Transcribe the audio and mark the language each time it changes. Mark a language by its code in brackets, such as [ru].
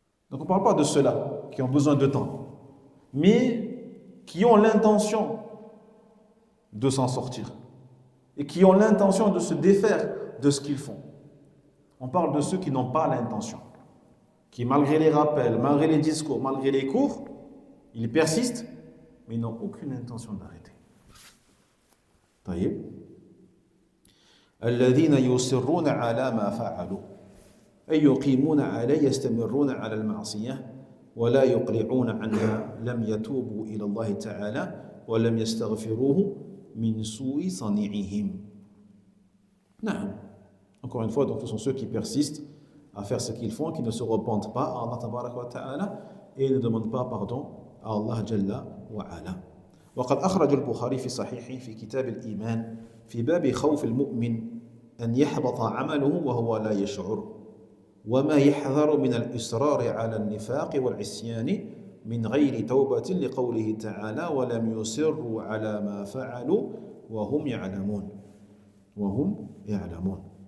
[fr] Donc on ne parle pas de ceux-là qui ont besoin de temps, mais qui ont l'intention de s'en sortir et qui ont l'intention de se défaire de ce qu'ils font. On parle de ceux qui n'ont pas l'intention, qui malgré les rappels, malgré les discours, malgré les cours, ils persistent, mais ils n'ont aucune intention d'arrêter. [ar] Taïeb. الذين يصرون على ما فعلوا أي يقيمون عليه يستمرون على المعصية ولا يقلعون عنها لم يتوبوا إلى الله تعالى ولم يستغفروه من سوء صنيعهم. [fr] Non. Encore une fois, donc ce sont ceux qui persistent à faire ce qu'ils font, qui ne se repentent pas à Allah tabaraka wa ta'ala et ne demandent pas pardon à Allah jalla wa ala. [ar] وقد أخرج البخاري في صحيحه في كتاب الإيمان في باب خوف المؤمن أن يحبط عمله وهو لا يشعر وما يحذر من الإصرار على النفاق والعصيان من غير توبة لقوله تعالى ولم يصروا على ما فعلوا وهم يعلمون